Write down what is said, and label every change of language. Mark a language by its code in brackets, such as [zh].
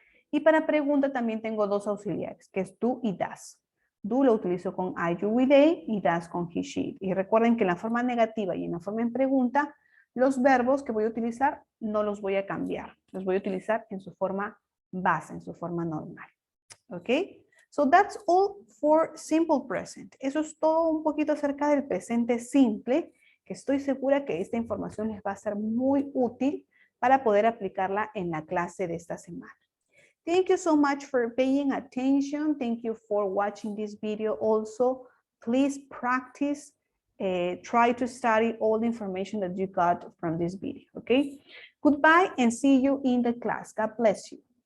[es] Y para pregunta también tengo dos auxiliares, que es do y does. Do lo utilizo con I, you, we, they y does con he, she, it. Y recuerden que en la forma negativa y en la forma en pregunta, los verbos que voy a utilizar no los voy a cambiar. Los voy a utilizar en su forma base, en su forma normal. ¿Ok? [en] So that's all for simple present. [es] Eso es todo un poquito acerca del presente simple, que estoy segura que esta información les va a ser muy útil para poder aplicarla en la clase de esta semana. [en] Thank you so much for paying attention. Thank you for watching this video also. Please practice, try to study all the information that you got from this video, okay? Goodbye and see you in the class. God bless you.